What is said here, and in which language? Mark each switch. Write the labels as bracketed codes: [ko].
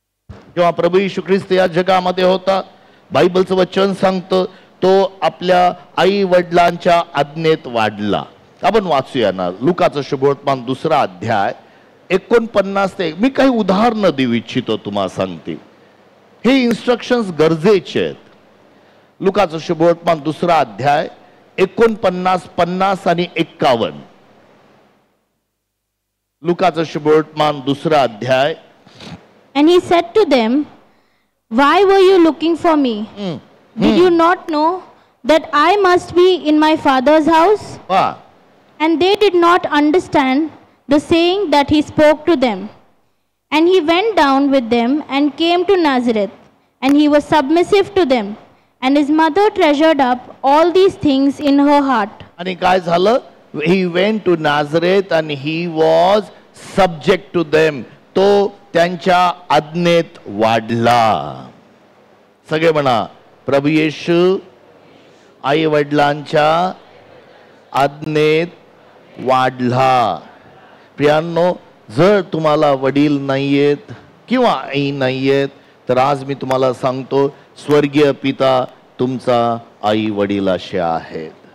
[mr] जेव्हा प्रभू येशू ख्रिस्त या जगामध्ये होता, बायबलचं वचन सांगतं तो आपल्या आई वडिलांच्या आज्ञेत वाढला. आपण वाचूया ना, लुकाचं शुभवर्तमान 2रा अध्याय 49 ते मी काही उदाहरणं देऊ इच्छितो तुम्हाला सांगते. हे इन्स्ट्रक्शन्स गरजेचे आहेत. लुकाचं शुभवर्तमान 2 अध्याय 49, 50 आणि 51. लुकाचं शुभवर्तमान 2 अध्याय. [en] And he said to them, "Why were you looking for me? Did you not know that I must be in my Father's house?" And they did not understand the saying that he spoke to them. And he went down with them and came to Nazareth, and he was submissive to them. And his mother treasured up all these things in her heart. [mr] आणि काय झालं? [en] He went to Nazareth and he was subject to them. [mr] तो त्यांच्या आज्ञेत वाढला. सगळे म्हणा, प्रभू येशू आई वडिलांच्या आज्ञेत वाढला. प्रियांनो, जर तुम्हाला वडील नाहीयेत किंवा आई नाहीयेत तर आज मी तुम्हाला सांगतो, स्वर्गीय पिता तुमचा आई वडिलाशी आहेत.